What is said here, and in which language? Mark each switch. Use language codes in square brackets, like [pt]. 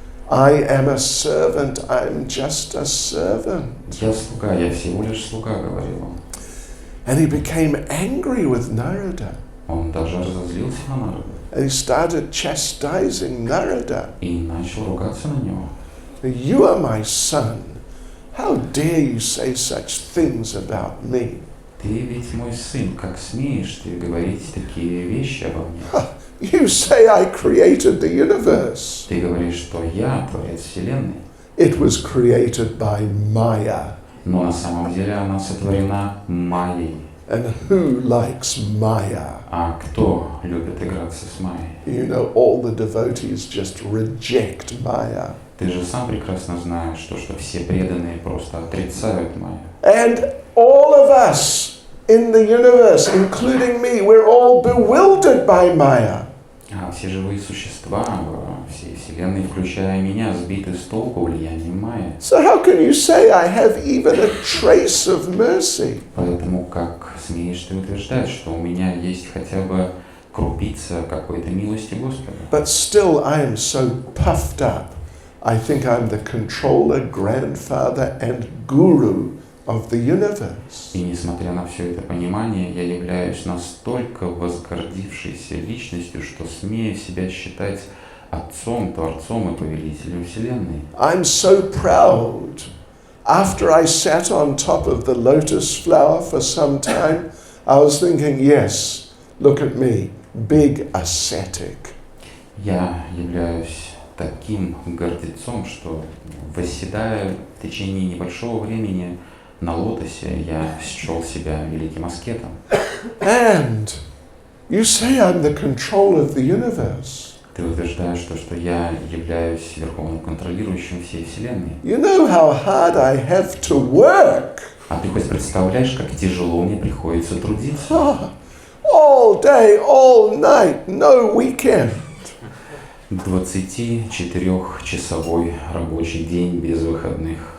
[en] I am a servant, I'm just a servant. [ru] Я слуга, я всего лишь слуга, говорил он. [en] And he became angry with Narada. [ru] Он даже разозлился на Нараду. [en] And he started chastising Narada. [ru] И начал ругаться на него. [en] You are my son. How dare you say such things about me? [ru] Ты ведь мой сын, как смеешь ты говорить такие вещи обо мне? [en] You say I created the universe. [ru] Ты говоришь, что я творец Вселенной. [en] It was created by Maya. [ru] Но на самом деле она сотворена Майей. [en] And who likes Maya? [ru] А кто любит играться с Майей? [en] You know, all the devotees just reject Maya. [ru] Ты же сам прекрасно знаешь, что все преданные просто отрицают Майю. [en] And all of us in the universe, including me, we're all bewildered by Maya. [ru] А все живые существа во всей Вселенной, включая меня, сбиты с толку влиянием Майи. [en] So how can you say I have even a trace of mercy? [ru] Поэтому как смеешь ты утверждать, что у меня есть хотя бы крупица какой-то милости Господа? [en] But still I am so puffed up. I think I'm the controller, grandfather and guru of the universe. [ru] И несмотря на все это понимание, я являюсь настолько возгордившейся личностью, что смею себя считать отцом, творцом и повелителем Вселенной. [en] I'm so proud. After I sat on top of the lotus flower for some time, I was thinking, yes, look at me, big ascetic. [ru] Я являюсь таким гордецом, что, восседая в течение небольшого времени на лотосе, я счел себя великим аскетом. [en] And you say I'm the controller of the universe. [ru] Ты утверждаешь, что я являюсь верховным контролирующим всей Вселенной. [en] You know how hard I have to work. [ru] А ты хоть представляешь, как тяжело мне приходится трудиться? [en] All day, all night, no weekend. [ru] 24-часовой рабочий день без выходных.